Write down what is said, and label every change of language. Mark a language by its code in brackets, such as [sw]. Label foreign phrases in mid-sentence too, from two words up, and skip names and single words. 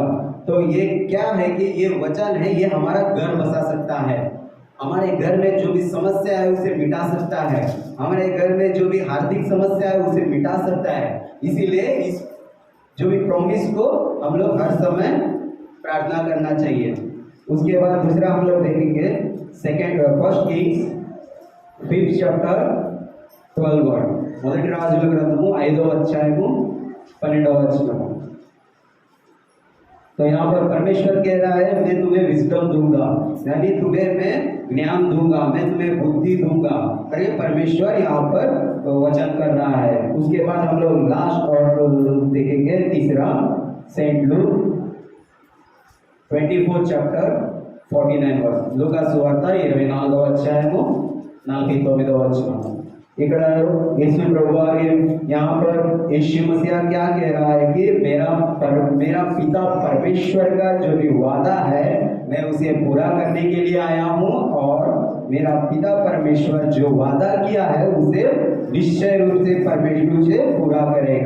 [hi] तो ये क्या है कि ये वचन है, ये हमारा घर बसा सकता है, हमारे घर में जो भी समस्या है उसे मिटा सकता है, हमारे घर में जो भी आर्थिक समस्या है उसे मिटा सकता है। इसीलिए इस जो भी प्रॉमिस को हम लोग हर समय प्रार्थना करना चाहिए। उसके बाद दूसरा हम लोग देखेंगे फर्स्ट किंग्स 5th चैप्टर 12 वर्ड, [te] మొదటి రాజుల గ్రంథము 5వ అధ్యాయము 12వ వచనము। [hi] तो यहाँ पर परमेश्वर कह रहा है मैं तुम्हें विजडम दूंगा, यानी तुम्हें मैं ज्ञान दूंगा, मैं तुम्हें बुद्धि दूंगा। अरे परमेश्वर यहाँ पर वचन कर रहा है। उसके बाद हम लोग लास्ट और देखेंगे तीसरा सेंट लूक 24 चैप्टर 49 वर्स, [te] లూకా సువార్త 24వ అధ్యాయము 49వ వచనం। [hi] ఇక్కడ यीशु प्रभु यहाँ पर यीशु मसीह क्या कह रहा है कि मेरा पिता परमेश्वर का जो भी वादा है मैं उसे पूरा करने के लिए आया हूँ, और मेरा पिता परमेश्वर जो वादा किया है उसे निश्चय रूप से परमेश्वर से पूरा करेगा।